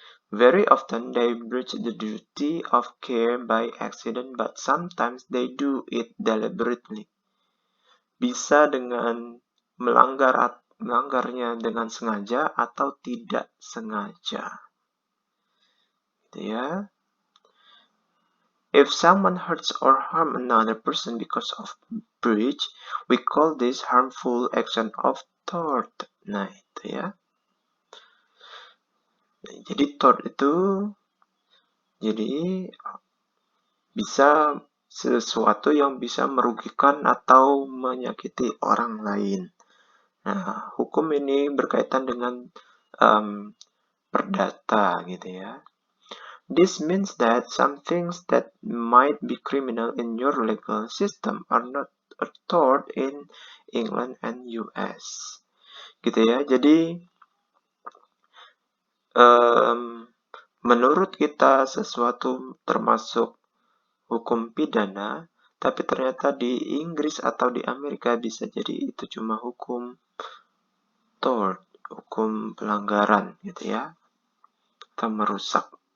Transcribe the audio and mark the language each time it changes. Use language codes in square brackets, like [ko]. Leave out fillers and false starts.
[en] Very often they breach the duty of care by accident, but sometimes they do it deliberately. [id] Bisa dengan melanggarnya dengan sengaja atau tidak sengaja. Gitu ya. [en] If someone hurts or harm another person because of breach, we call this harmful action of tort. [id] Nah, itu ya. Jadi tort itu jadi bisa sesuatu yang bisa merugikan atau menyakiti orang lain. Nah, hukum ini berkaitan dengan perdata gitu ya. [en] This means that some things that might be criminal in your legal system are not a tort in England and US. [id] Gitu ya. Jadi menurut kita sesuatu termasuk hukum pidana, tapi ternyata di Inggris atau di Amerika bisa jadi itu cuma hukum tort, hukum pelanggaran gitu ya. Atau merusak.